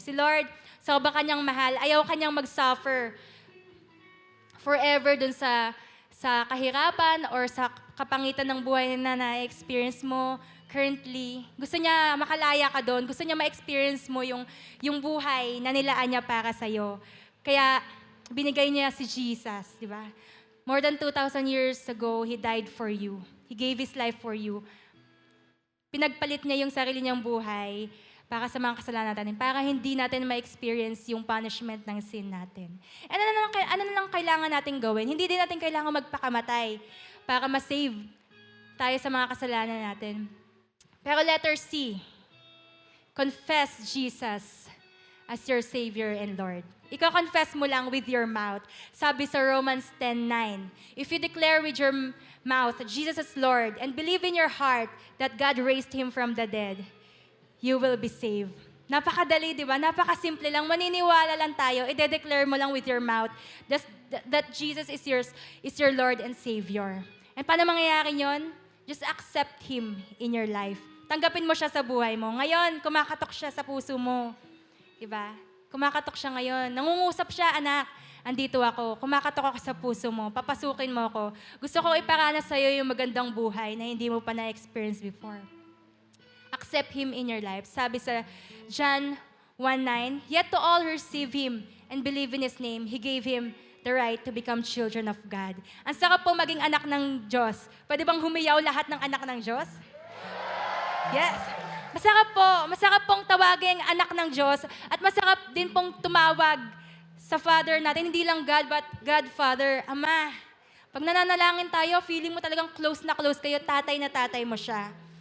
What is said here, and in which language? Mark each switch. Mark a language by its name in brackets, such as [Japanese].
[Filipino] Si Lord, sobrang Kanyang mahal, ayaw Kanyang mag-suffer forever dun sa kahirapan or sa kapangitan ng buhay na na-experience mo currently. Gusto niya makalaya ka doon. Gusto niya ma-experience mo yung buhay na nilaan niya para sa'yo. Kaya binigay niya si Jesus, di ba? [English] More than 2,000 years ago, He died for you. He gave His life for you. [Filipino] Pinagpalit niya yung sarili niyang buhay para sa mga kasalanan natin, para hindi natin ma-experience yung punishment ng sin natin. And ano na lang kailangan natin gawin? Hindi din natin kailangan magpakamatay para ma-save tayo sa mga kasalanan natin. [English] Pero letter C, confess Jesus as your Savior and Lord. [Filipino] Ika-confess mo lang [English] with your mouth. Sabi sa Romans 10:9, if you declare with your mouth Jesus is Lord and believe in your heart that God raised Him from the dead, you will be saved. [Filipino] Napakadali, di ba? Napakasimple lang. Maniniwala lang tayo. I-declare mo lang [English] with your mouth that Jesus is your Lord and Savior. [Filipino] And paano mangyayari yun? [English] Just accept Him in your life. [Filipino] Tanggapin mo siya sa buhay mo. Ngayon, kumakatok siya sa puso mo. Diba? Kumakatok siya ngayon. Nangungusap siya, anak. Andito ako. Kumakatok ako sa puso mo. Papasukin mo ako. Gusto ko iparanas sa'yo yung magandang buhay na hindi mo pa na-experience before. [English] Accept Him in your life. Sabi sa John 1:9, yet to all who receive Him and believe in His name, He gave Him the right to become children of God. [Filipino] Ang sarap po maging anak ng Diyos. Pwede bang humiyaw lahat ng anak ng Diyos? Yes. Masarap pong tawagin anak ng Diyos at masarap din pong tumawag sa Father natin. Hindi lang God, but God, Father, Ama. Pag nananalangin tayo, feeling mo talagang close na close kayo, tatay na tatay mo siya.